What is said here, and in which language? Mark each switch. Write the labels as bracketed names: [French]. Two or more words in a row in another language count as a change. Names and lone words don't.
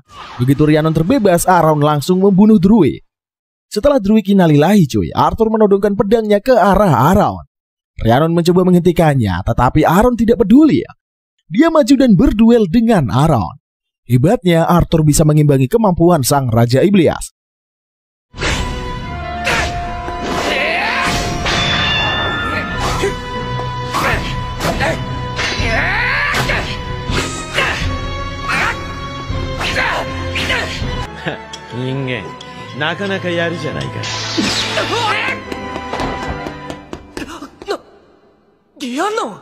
[Indonesian] Begitu Rhiannon terbebas, Around langsung membunuh Druid. Setelah Druid innalillahi cuy, Arthur menodongkan pedangnya ke arah Around. Rhiannon mencoba menghentikannya, tetapi Around tidak peduli. Dia maju dan berduel dengan Around. Hebatnya, Arthur bisa mengimbangi kemampuan sang Raja Iblis. [Japanese] Ingen, なかなかやるじゃないか。 リアンノン、